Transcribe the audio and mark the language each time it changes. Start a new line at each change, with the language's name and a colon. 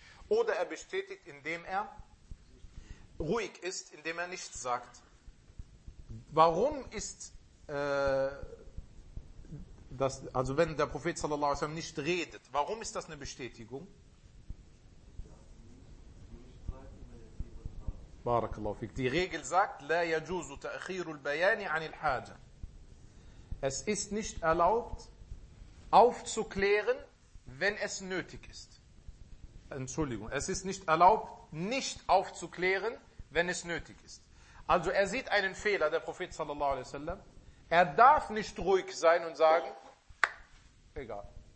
German: Oder er bestätigt, indem er ruhig ist, indem er nichts sagt. Warum ist, das, also wenn der Prophet sallallahu alaihi wasallam nicht redet, warum ist das eine Bestätigung?
Arabic: Barakallahu fik.
German: Die Regel sagt,
Arabic: لا يجوز تأخير البيان عن الحاجة.
German: Es ist nicht erlaubt, aufzuklären, wenn es nötig ist. Entschuldigung, es ist nicht erlaubt, nicht aufzuklären, wenn es nötig ist. Also er sieht einen Fehler, der Prophet sallallahu alaihi wasallam. Er darf nicht ruhig sein und sagen, egal.